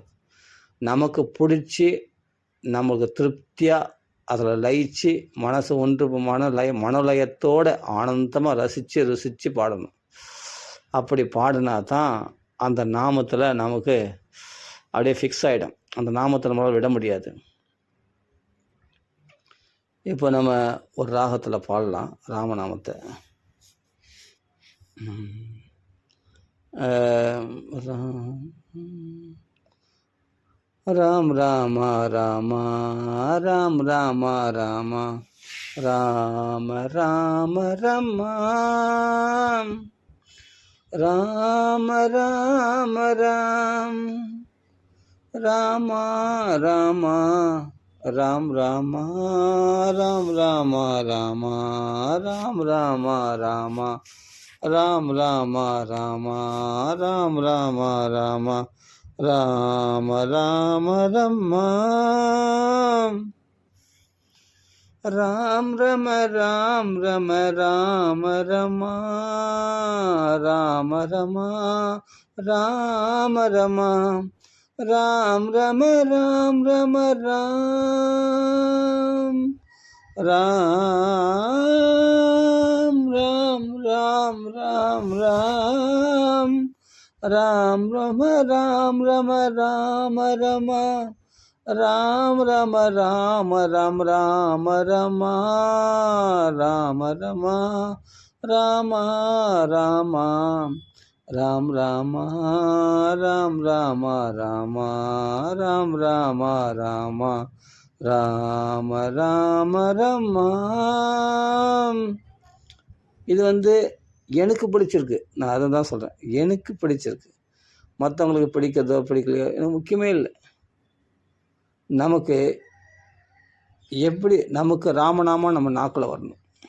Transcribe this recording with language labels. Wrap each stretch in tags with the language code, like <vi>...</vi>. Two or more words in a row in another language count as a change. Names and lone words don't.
<ta>நமக்கு பிடிச்சி நமக்கு திருப்தியாக அதில் லயிச்சு மனசு ஒன்று மனலயத்தோடு ஆனந்தமாக ருசித்து பாடணும். அப்படி பாடினா தான் அந்த நாமத்தில் நமக்கு அப்படியே ஃபிக்ஸ் ஆகிடும். அந்த நாமத்தை நம்மளால் விட முடியாது. இப்போ நம்ம ஒரு ராகத்தில் பாடலாம் ராமநாமத்தை. ராம் ராம ராம ராம் ராம ராம ராம ராம ரம ராம ராம ராம் ராம ராம ராம் ராம ராம் ராம ராம ராம் ராம ராம ராம் ராம ராம ராம் ராம ராம ராம ராம ரம ராம் ரம ராம் ரம ராம ரம ராம ரம ராம ரம ராம் ரம ராம் ரம ராம் ராம் ராம் ராம் ராம் ராம் ராம் ரம ராம் ரம ராம ரம ராம் ரம ராம ராம் ராம ரம ராம ரம ராம ராம ராம் ராம ராம் ராம ராம ராம் ராம ராம ராம ராம ரம. இது எனக்கு பிடிச்சிருக்கு. நான் அதை தான் சொல்கிறேன். எனக்கு பிடிச்சிருக்கு. மற்றவங்களுக்கு பிடிக்கிறதோ பிடிக்கலையோ எனக்கு முக்கியமே இல்லை. நமக்கு எப்படி நமக்கு ராமநாமம் நம்ம நாக்கில் வரணும்.</ta>